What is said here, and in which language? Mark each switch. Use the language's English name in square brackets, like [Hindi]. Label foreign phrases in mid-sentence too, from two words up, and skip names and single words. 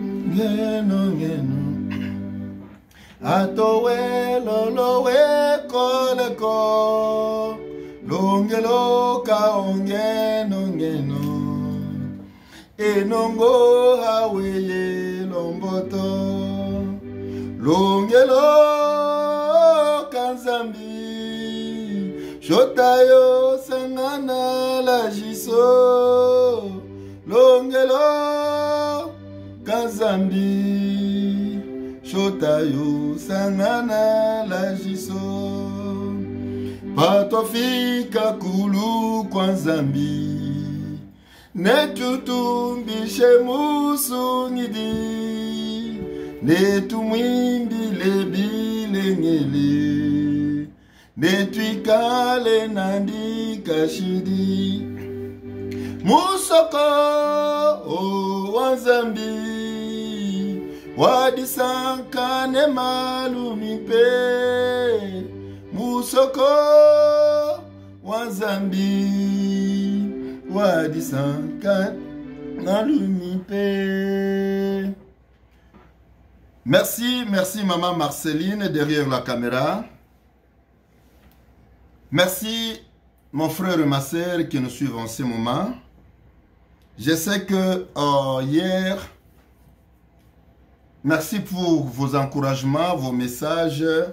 [Chokwe] ngeno ngeno atowe lolowe koleko longelo ka ongeno ngeno enongo haweye lomboto longelo kanzambi shotayo sangana la jiso longelo kanzambi shotayo sangana la jiso patofika kulu kwa zambi netutumbishe musu ngidi netumwimbile bilengele netuikale nandi kashidi musoko o wazambi wadisankane malumipe musoko wazambi wadisankane malumipe. [French] Merci, merci maman Marceline derrière la caméra. Merci mon frère et ma sœur qui nous suivent en ce moment. Je sais que hier, merci pour vos encouragements, vos messages.